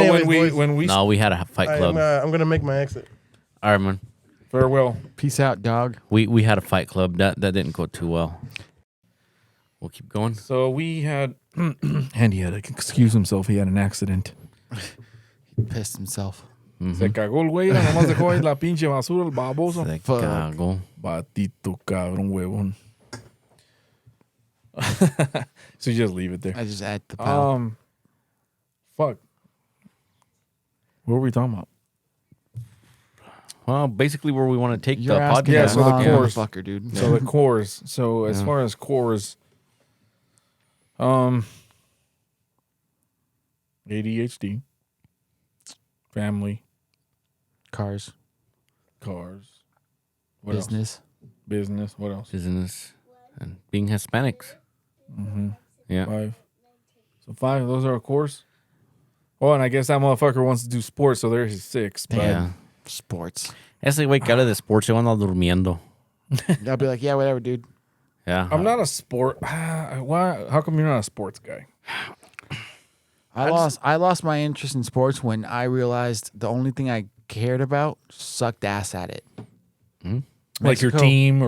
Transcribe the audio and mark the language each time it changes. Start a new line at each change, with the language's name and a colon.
English: anyways, boys, when we No, we had a fight club. I'm gonna make my exit. All right, man. farewell. Peace out, dog. We had a fight club that didn't go too well. We'll keep going. So we had Andy had to excuse himself. He had an accident. He pissed himself.
Spanish: Se cagó el güey, nomás dejó ahí la pinche basura, el baboso. Se
English: Fuck.
Spanish: cagó. Batito cabrón huevón.
English: So you just leave it there. I just add the power. Fuck. What were we talking about? Well, basically where we want to take You're the asking podcast. Yeah, the so the wrong course. motherfucker, dude. So the cores. So as far as cores, ADHD, family, Cars, cars, what business. else? Business. What else? Business and being Hispanics. Yeah. 5. So 5. Those are our cores. Oh, and I guess that motherfucker wants to do sports, so there's his 6. But Yeah. Sports.
Spanish: Ese güey que habla de sports, yo ando durmiendo.
English: I'll be like, yeah, whatever, dude. Yeah. I'm not a sport. Why? How come you're not a sports guy? I lost my interest in sports when I realized the only thing I cared about sucked ass at it. Like your team or